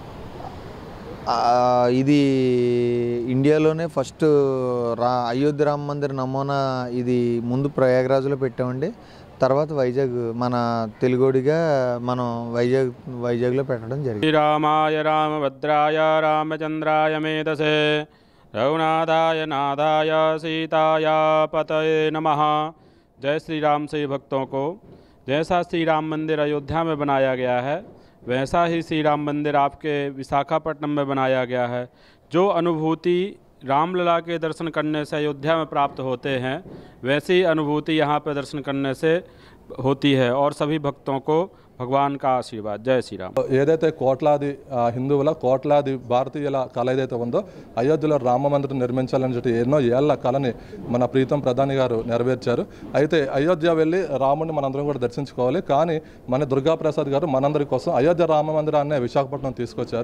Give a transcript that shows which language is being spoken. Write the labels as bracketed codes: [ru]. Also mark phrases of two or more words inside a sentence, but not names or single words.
[te] ఇది ఇండియాలోనే ఫస్ట్ అయోధ్య రామ మందిర్ నమూనా. ఇది ముందు ప్రయాగరాజ్లో పెట్టామండి. తర్వాత వైజాగ్ మన తెలుగోడిగా మనం వైజాగ్లో పెట్టడం జరిగింది. [sa] శ్రీరామాయ రామభద్రాయ రామచంద్రాయ మేధసే रघुनाथाय नाथाय सीताय पतये नमः। [hi] जय श्री राम से भक्तों को जैसा श्री राम मंदिर अयोध्या में बनाया गया है वैसा ही श्री राम मंदिर आपके विशाखापट्टनम में बनाया गया है। जो अनुभूति रामलला के दर्शन करने से अयोध्या में प्राप्त होते हैं वैसी अनुभूति यहाँ पर दर्शन करने से होती है और सभी भक्तों को भगवान का आशीर्वाद. [te] జై శ్రీరామ్. ఏదైతే కోట్లాది హిందువుల, కోట్లాది భారతీయుల కళ ఏదైతే ఉందో అయోధ్యలో రామ మందిరం నిర్మించాలని చెప్పి ఎన్నో ఏళ్ల కళని మన ప్రీతం ప్రధాని గారు నెరవేర్చారు. అయితే అయోధ్య వెళ్ళి రాముడిని మనందరం కూడా దర్శించుకోవాలి. కానీ మన దుర్గాప్రసాద్ గారు మనందరి కోసం అయోధ్య రామ మందిరాన్ని విశాఖపట్నం తీసుకొచ్చారు.